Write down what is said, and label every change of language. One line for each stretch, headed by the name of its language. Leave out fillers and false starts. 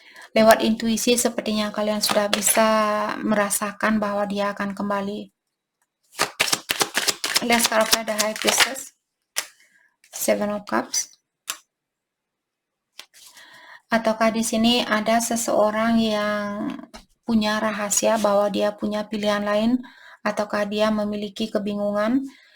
Indonesian: Lewat intuisi sepertinya kalian sudah bisa merasakan bahwa dia akan kembali.
English: Let's clarify the High Priestess. Seven of Cups.
Indonesian: Ataukah di sini ada seseorang yang punya rahasia bahwa dia punya pilihan lain, ataukah dia memiliki kebingungan?